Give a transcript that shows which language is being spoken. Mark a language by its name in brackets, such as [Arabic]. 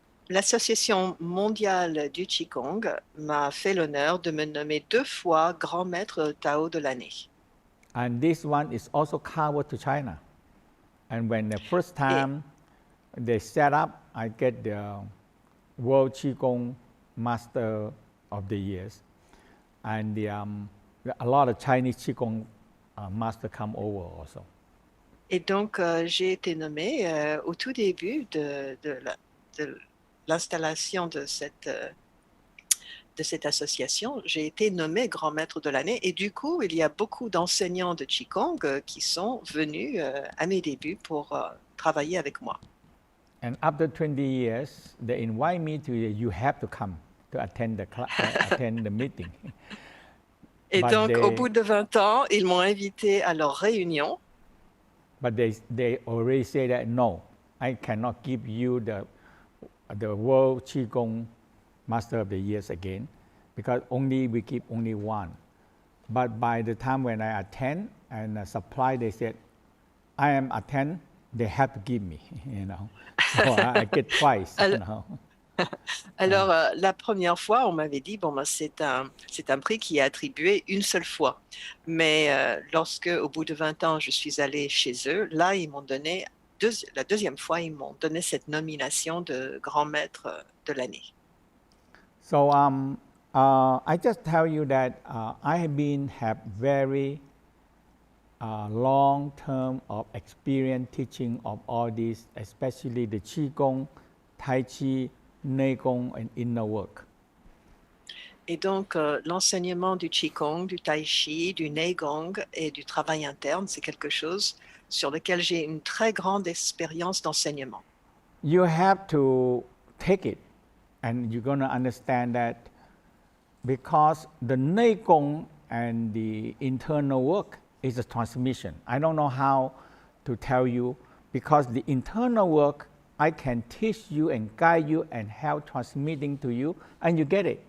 [French] L'Association mondiale du Qigong m'a fait l'honneur de me nommer 2 fois grand maître Tao de l'année. [English] and this one is also covered to China. And when the first time they set up, I get the World Qigong Master of the Years, and a lot of Chinese Qigong master come over also. [French] Et donc, j'ai été nommée au tout début de l'installation de cette association, j'ai été nommée grand maître de l'année, et du coup, il y a beaucoup d'enseignants de Qigong qui sont venus à mes débuts pour travailler avec moi. [English] And after 20 years, they invite me to, you have to come to attend the meeting. [French] Et [English] But [French] donc, au bout de 20 ans, ils m'ont invité à leur réunion. [English] But they already say that, no, I cannot give you the World Qigong Master of the Years again, because we keep only one. But by the time when I attend and supply, they said, I am attend, they have to give me, So I get twice, [French] Alors, la première fois, on m'avait dit, bon, ben, c'est un prix qui est attribué une seule fois. Mais lorsque, au bout de 20 ans, je suis allée chez eux, là, ils m'ont donné, la deuxième fois, ils m'ont donné cette nomination de grand maître de l'année. [English] So I just tell you that I have very long term of experience teaching of all this, especially the Qigong, Tai Chi, Neigong, and inner work. [French] Et donc, l'enseignement du Qigong, du Tai Chi, du Neigong et du travail interne, c'est quelque chose sur lequel j'ai une très grande expérience d'enseignement. [English] You have to take it, and you're going to understand that because the Neigong and the internal work is a transmission. I don't know how to tell you, because the internal work I can teach you and guide you and help transmitting to you, and you get it.